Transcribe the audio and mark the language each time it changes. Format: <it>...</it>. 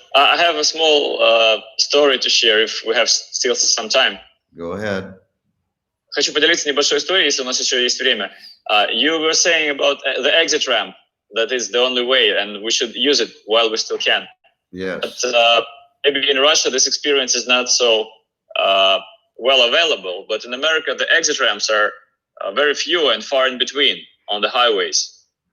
<en>I have a small story to share if we have still some time. Go ahead.</en> <ru>Хочу поделиться небольшой историей, если у нас еще есть время.</ru> <en>You were saying about the exit ramp, that is the only way, and we should use it while we still can. Yes. But maybe in Russia this experience is not so well available, but in America the exit ramps are very few and far in between on the highways.</en>